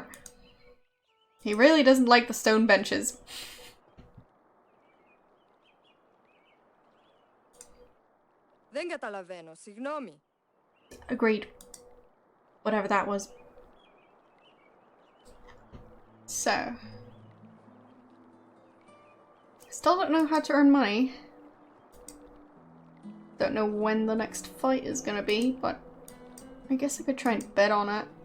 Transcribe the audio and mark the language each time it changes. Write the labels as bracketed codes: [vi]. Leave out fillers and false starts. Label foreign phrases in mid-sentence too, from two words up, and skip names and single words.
[en] He really doesn't like the stone benches. [el] Δεν καταλαβαίνω, συγγνώμη. [en] Agreed. Whatever that was. So. Still don't know how to earn money. Don't know when the next fight is gonna be, but I guess I could try and bet on it.